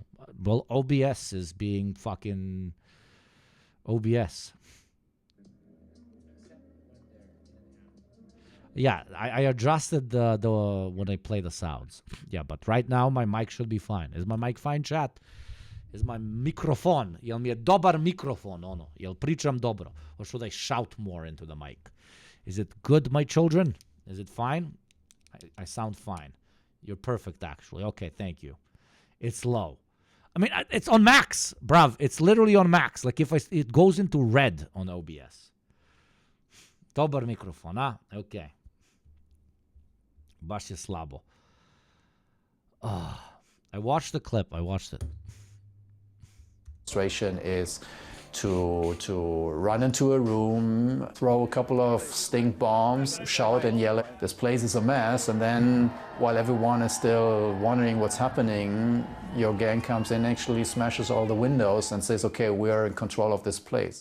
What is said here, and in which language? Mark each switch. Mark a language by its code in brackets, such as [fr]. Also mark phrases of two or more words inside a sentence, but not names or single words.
[en] Well, OBS is being fucking OBS. Yeah, I adjusted the when I play the sounds. Yeah, but right now my mic should be fine. Is my mic fine, chat? Is my microphone? [sr] Jel mi je dobar mikrofon, ono? Jel pričam dobro? [en] Or should I shout more into the mic? Is it good, my children? Is it fine? I sound fine. You're perfect, actually. Okay, thank you. It's low. I mean, it's on max, bruv. It's literally on max. Like if it goes into red on OBS. [sr] Dobar mikrofon, ah? Okay. Baš je slabo. [en] I watched the clip. I watched it. Demonstration is to run into a room, throw a couple of stink bombs, shout and yell, this place is a mess, and then while everyone is still wondering what's happening, your gang comes in, actually smashes all the windows and says, okay, we're in control of this place.